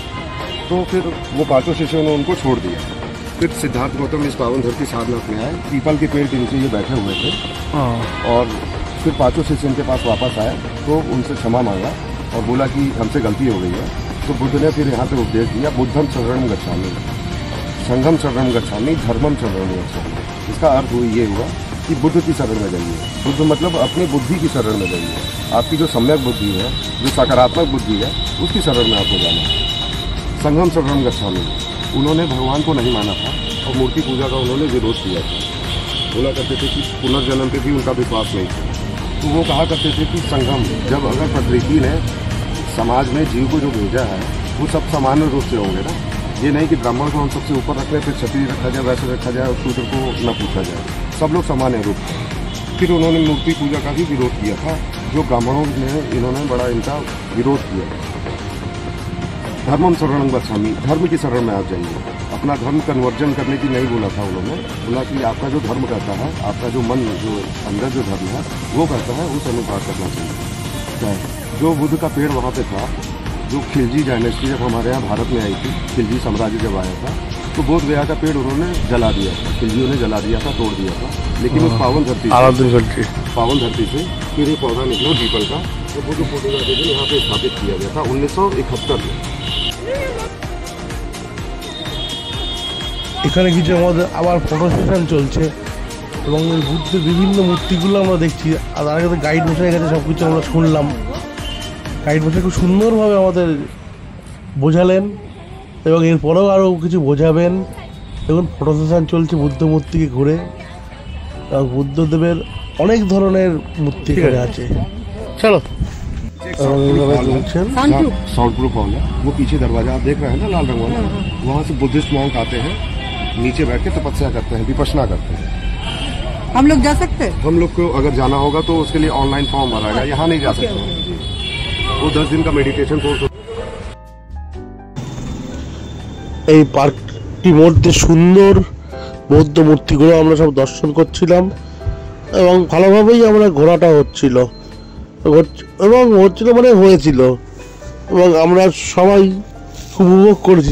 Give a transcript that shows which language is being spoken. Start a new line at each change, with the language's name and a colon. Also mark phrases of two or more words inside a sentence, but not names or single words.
Hindi: तो फिर वो 5 शिष्यों ने उनको छोड़ दिया। फिर सिद्धार्थ गौतम इस पावन धरती सारनाथ में आए। पीपल के पेड़ के नीचे ये बैठे हुए थे। और फिर 5 शिष्य इनके पास वापस आए तो उनसे क्षमा मांगा और बोला कि हमसे गलती हो गई है। तो बुद्ध ने फिर यहाँ पे उपदेश दिया,
Pali: बुद्धम शरणम गच्छामि, संघम शरणम गच्छामि, धर्मम शरणम गच्छामि।
Hindi: इसका अर्थ ये हुआ कि बुद्ध की शरण में जाइए। बुद्ध मतलब अपनी बुद्धि की शरण में जाइए। आपकी जो सम्यक बुद्धि है, जो सकारात्मक बुद्धि है, उसकी शरण में आपको जाना है।
Pali: संगम शरणं गच्छामि,
Hindi: उन्होंने भगवान को नहीं माना था और मूर्ति पूजा का उन्होंने विरोध किया था। बोला करते थे कि पुनर्जन्म पे भी उनका विश्वास नहीं था। तो वो कहा करते थे कि संगम, जब अगर प्रकृति ने समाज में जीव को जो भेजा है वो सब सामान्य रूप से होंगे ना। ये नहीं कि ब्राह्मण को हम सबसे ऊपर रख लें, फिर क्षत्रिय रखा जाए, वैसे रखा जाए और शूद्र को न पूछा जाए, सब लोग सामान्य रूप से। फिर उन्होंने मूर्ति पूजा का भी विरोध किया था, जो ब्राह्मणों ने इन्होंने बड़ा इनका विरोध किया।
Pali: धर्मम शरणं गच्छामि,
Hindi: धर्म की शरण में आप जाइए। अपना धर्म कन्वर्जन करने की नहीं बोला था उन्होंने, बोला कि आपका जो धर्म कहता है, आपका जो मन, जो अंदर जो धर्म है वो कहता है, उस अनुसार करना चाहिए। जो बुद्ध का पेड़ वहाँ पे था, जो खिलजी डायनेस्टी जब हमारे यहाँ भारत में आई थी, खिलजी साम्राज्य जब आया था, तो बोध गया का पेड़ उन्होंने जला दिया था, खिलजियों ने जला दिया था, तोड़ दिया था। लेकिन उस पावन धरती से फिर एक पौधा निकला पीपल का, तो बुद्ध पूर्णिमा के दिन यहाँ पे स्थापित किया गया था 1971 में।
Bangla: এখানে কিছু আমাদের আবার
English: photo session
Bangla: চলছে এবং এই বুদ্ধের বিভিন্ন মূর্তিগুলো আমরা দেখছি। আর তার আগে গাইড মশাই কাছে সব কিছু আমরা শুনলাম। গাইড মশাই খুব সুন্দরভাবে আমাদের বোঝালেন এবং এরপরেও আরও কিছু বোঝাবেন। দেখুন
English: photo session
Bangla: চলছে বুদ্ধ মূর্তিকে ঘুরে, এবং বুদ্ধদেবের অনেক ধরনের মূর্তি এখানে আছে। চলো
English: sound proof hall
Hindi: है, वो पीछे दरवाजा आप देख रहे हैं ना लाल रंग वाला, वहाँ से
English: Buddhist monk
Hindi: आते हैं, नीचे बैठ के तपस्या करते हैं, विपश्यना करते हैं। हम लोग जा सकते हैं? हम लोग को अगर जाना होगा तो उसके लिए
English: online form
Hindi: भराएगा, यहाँ नहीं जा सकते। वो 10 दिन का
English: meditation course.
Bangla: এই পার্কটির মধ্যে সুন্দর বৌদ্ধ মূর্তিগুলো আমরা সব দর্শন করছিলাম এবং ভালোভাবেই আমরা ঘোরাটা হচ্ছিল এবং হচ্ছিল মানে হয়েছিল, এবং আমরা সবাই খুব উপভোগ করেছি।